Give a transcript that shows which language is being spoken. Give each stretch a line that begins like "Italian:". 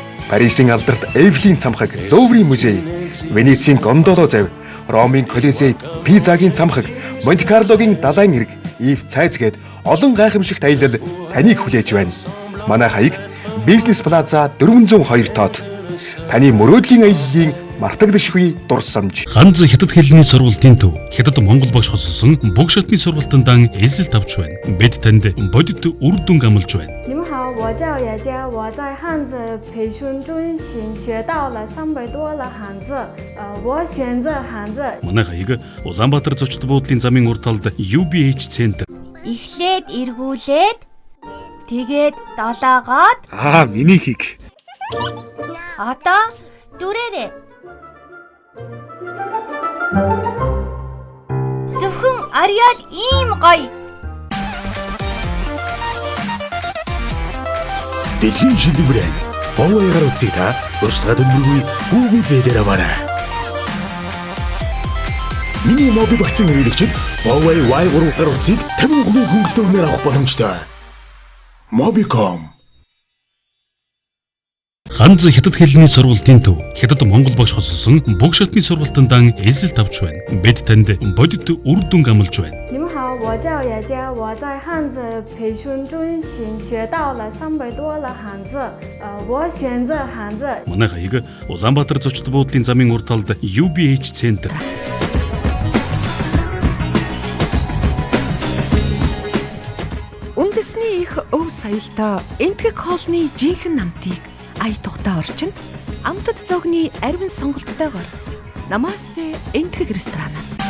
Mongolian: Парисын алдарт Эйфелийн цамхаг Луврын музей, Венецийн Гондоло завь, Ромын Колизей, Пизагийн цамхаг, Монте-Карлогийн далайн эрг, Ив цайз гээд олон гайхамшигт аялал таныг хүлээж байна. Манай хаяг Бизнес Плаза 402 тоод. Таны мөрөөдлийн аяллаа мартагдашгүй дурсамж. Ганц хятад хэлний сургалтын төв хятад монгол багш хоцсон бүх шатны сургалтандан эзэлт авч байна. Бид танд бодит үр дүнг амлаж байна.
Chinese: 你们好，我叫雅佳，我在汉字培训中心学到了300多了汉字，我选择汉字。
Mongolian: Манай хаяг Улаанбаатар зочд буудлын замын урд талд UBH Center. Эхлээд эргүүлээд тэгээд долоогоод Миний хийг. одоо дүрээрээ. Зөвхөн Ариал ийм гоё. Дэлхийн шилдэг брэнд Huawei-гаар үзье та урьдчилан дөнгөргүй Google зээлээр аваарай. Миний моби багцын хэрэглэгчид Huawei Y3-гаар үзье 50% хөнгөлөлтөөр өгнөр авах боломжтой. Mobicom Ганц хятад хэлний сургалтын төв хятад монгол багш хоцсон бүх шатны сургалтандан эзэлт авч байна. Бид танд бодит үр дүнг амлаж байна.
Chinese: 你们好，我叫雅佳，我在汉字培训中心学到了300多了汉字，我选择汉字。
Mongolian: Манай хаяг Улаанбаатар зочд буудлын замын урд талд UBH Center. Үндэсний их өв соёлтой энтгэг хоолны жинхэнэ намтыг ая тухтай орчинд амтад зогны арвин сонголттойгоор Намасте энтгэг ресторанаас.